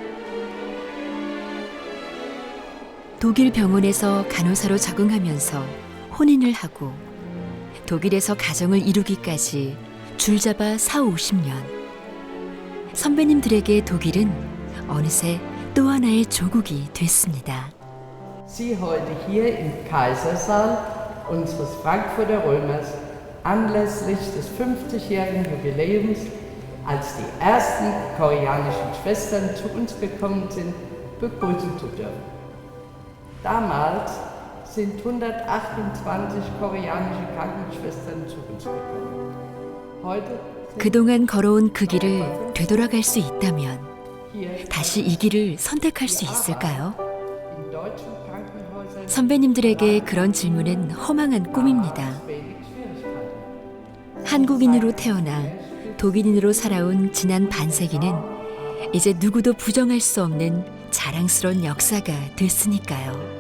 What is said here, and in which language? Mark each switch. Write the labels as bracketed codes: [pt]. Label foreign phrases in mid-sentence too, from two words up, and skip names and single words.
[ko] 독일 병원에서 간호사로 적응하면서 혼인을 하고 독일에서 가정을 이루기까지 줄잡아 40-50년. 선배님들에게 독일은 어느새 또 하나의 조국이 됐습니다. [de] Sie heute hier im Kaisersaal unseres Frankfurter Römers anlässlich des 50-jährigen Jubiläums, als die ersten koreanischen Schwestern zu uns gekommen sind, begrüßen zu dürfen. Damals sind 128 koreanische Krankenschwestern zu uns gekommen. Heute [ko] 그동안 걸어온 그 길을 되돌아갈 수 있다면 다시 이 길을 선택할 수 있을까요? 선배님들에게 그런 질문은 허망한 꿈입니다. 한국인으로 태어나 독일인으로 살아온 지난 반세기는 이제 누구도 부정할 수 없는 자랑스러운 역사가 됐으니까요.